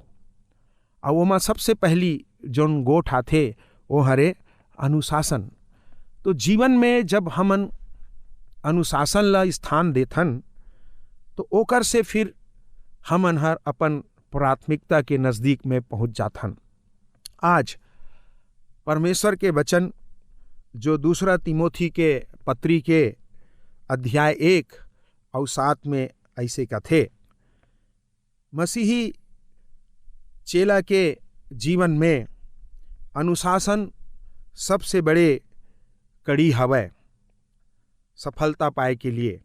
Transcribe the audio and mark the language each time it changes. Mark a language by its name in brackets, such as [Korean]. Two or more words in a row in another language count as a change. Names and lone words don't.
[Chhattisgarhi] और ओमा सबसे पहली जोन गोठ आथे वो हरे अनुशासन। तो जीवन में जब हमन अनुशासन ला स्थान देथन तो ओकर से फिर हमन हर अपन प्राथमिकता के नज़दीक में पहुँच जाथन। आज परमेश्वर के वचन जो दूसरा तिमोथी के पत्री के अध्याय 1 और 7 में ऐसे कथे, मसीही चेला के जीवन में अनुशासन सबसे बड़े कड़ी हवै सफलता पाए के लिए।